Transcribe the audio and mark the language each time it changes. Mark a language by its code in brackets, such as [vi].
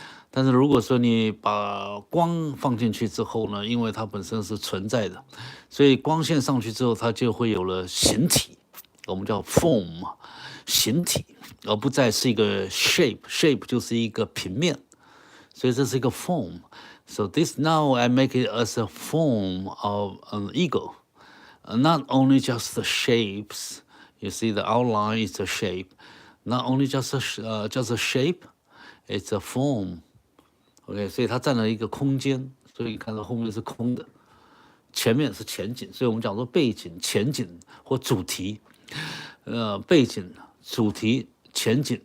[zh] 但是如果说你把光放进去之后呢，因为它本身是存在的，所以光线上去之后，它就会有了形体，我们叫 form， 形体，而不再是一个 shape，shape 就是一个平面，所以这是一个 form。 [en] So this now I make it as a form of an eagle, not only just the shapes. [zh] You see the outline is a shape, not only just a shape, it's a form.OK，所以它占了一个空间，所以看到后面是空的，前面是前景，所以我们讲说背景、前景或主题，背景、主题、前景。